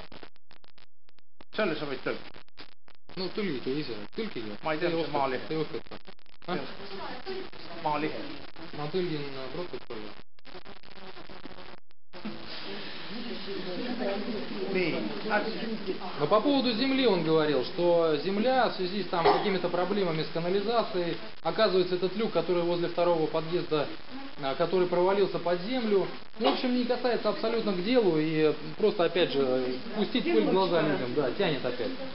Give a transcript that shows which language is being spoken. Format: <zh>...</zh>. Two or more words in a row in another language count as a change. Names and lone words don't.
<et>Selle sa võid tõlkida. No tõlgige ise, tõlgige. Ma ei tea, see maalihe. Te oskate. Maalihe. Ma tõlgin protokolli. Nii,</et> <ru>Но по поводу земли он говорил, что земля в связи с там какими-то проблемами с канализацией, оказывается, этот люк, который возле второго подъезда, который провалился под землю, в общем, не касается абсолютно к делу и просто, опять же, пустить пыль в глаза людям, да, тянет опять.</ru>